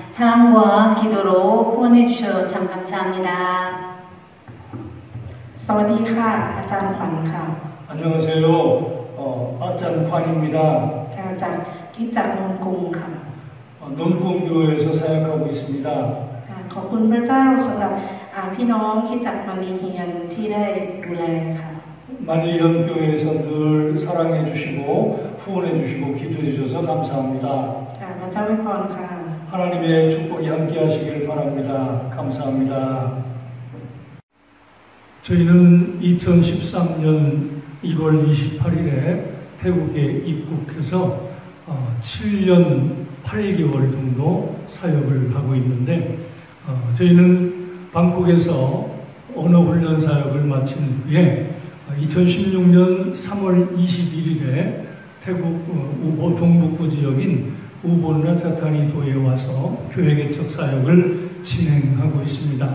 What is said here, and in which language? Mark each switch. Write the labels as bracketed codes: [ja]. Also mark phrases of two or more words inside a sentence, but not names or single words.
[ko] 사랑과 기도로 후원해 주셔서 참 감사합니다. [th] สวัสดีค่ะ อาจารย์ขวัญค่ะ. [ko] 안녕하세요. 아짠관입니다. 기장논궁카. 논궁교회에서 사역하고 있습니다. [th] ขอบคุณพระเจ้าสำหรับพี่น้องคริสตจักรมารีเฮียนที่ได้ดูแลค่ะ [ko] 마리현 교회에서 늘 사랑해 주시고 후원해 주시고 기도해 주셔서 감사합니다. [th] พระเจ้าอวยพรค่ะ [ko] 하나님의 축복이 함께 하시길 바랍니다. 감사합니다. 저희는 2013년 1월 28일에 태국에 입국해서 7년 8개월 정도 사역을 하고 있는데 저희는 방콕에서 언어훈련 사역을 마친 후에 2016년 3월 21일에 태국 우본 동북부 지역인 우본 라차타니 도에 와서 교회 개척 사역을 진행하고 있습니다.